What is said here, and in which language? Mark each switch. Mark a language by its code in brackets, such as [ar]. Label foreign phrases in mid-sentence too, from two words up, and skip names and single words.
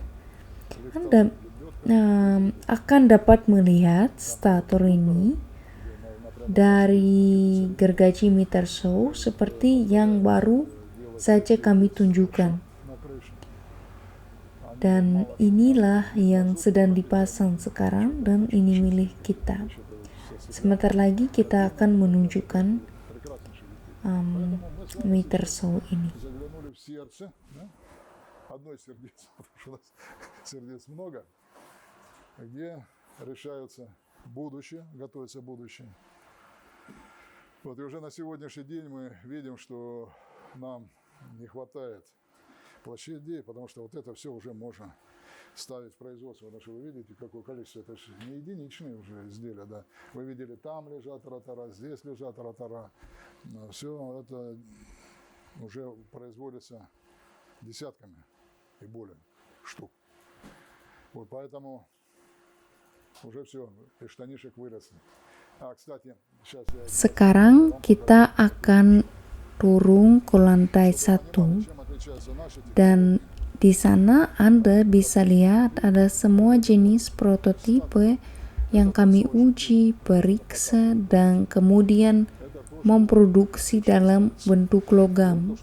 [id] Anda akan dapat melihat stator ini dari gergaji meter show seperti yang baru saja kami tunjukkan. Dan inilah yang sedang dipasang sekarang dan ini milik kita. Sebentar lagi kita akan menunjukkan meter show ini. [ru] Где решаются будущее, готовится будущее. Вот и уже на сегодняшний день мы видим, что нам не хватает площадей, потому что вот это все уже можно ставить в производство. Потому что вы видите, какое количество, это же не единичные уже изделия, да. Вы видели, там лежат ротора, здесь лежат ротора. Все это уже производится десятками и более штук. Вот поэтому уже все, из штанишек выросли. Kstati, [id] sekarang kita akan turun ke lantai 1 dan di sana Anda bisa lihat ada semua jenis prototipe yang kami uji, periksa, dan kemudian memproduksi dalam bentuk logam.